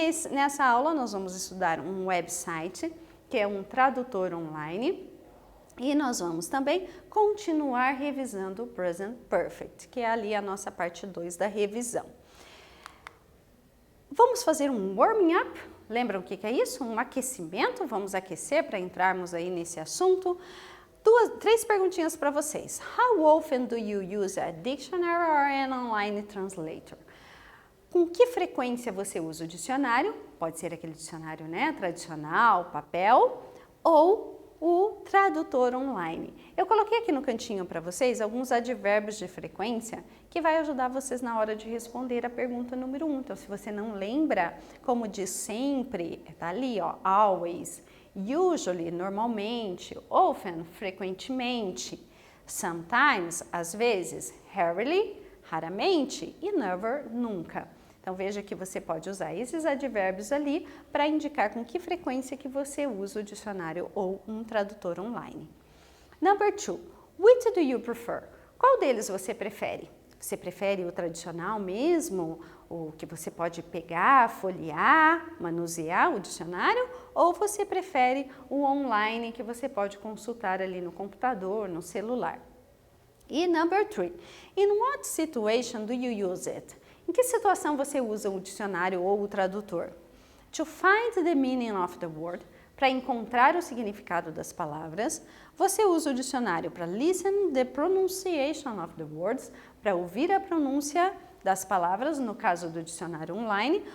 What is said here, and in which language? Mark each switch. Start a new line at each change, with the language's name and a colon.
Portuguese: Nessa aula nós vamos estudar um website que é um tradutor online e nós vamos também continuar revisando o Present Perfect, que é ali a nossa parte 2 da revisão. Vamos fazer um warming up? Lembram o que é isso? Um aquecimento? Vamos aquecer para entrarmos aí nesse assunto. Três perguntinhas para vocês.
English: How often do you use a dictionary or an online translator?
Portuguese: Com que frequência você usa o dicionário? Pode ser aquele dicionário, né, tradicional, papel, ou o tradutor online. Eu coloquei aqui no cantinho para vocês alguns advérbios de frequência que vai ajudar vocês na hora de responder a pergunta número 1. Então, se você não lembra, como diz sempre, tá ali, ó, always, usually, normalmente, often, frequentemente, sometimes, às vezes, rarely, raramente e never, nunca. Então, veja que você pode usar esses advérbios ali para indicar com que frequência que você usa o dicionário ou um tradutor online.
English: Number 2, which do you prefer?
Portuguese: Qual deles você prefere? Você prefere o tradicional mesmo, o que você pode pegar, folhear, manusear o dicionário? Ou você prefere o online que você pode consultar ali no computador, no celular?
English: E number 3, in what situation do you use it?
Portuguese: Em que situação você usa o dicionário ou o tradutor?
English: To find the meaning of the word,
Portuguese: para encontrar o significado das palavras. Você usa o dicionário para
English: listen the pronunciation of the words,
Portuguese: para ouvir a pronúncia das palavras, no caso do dicionário online.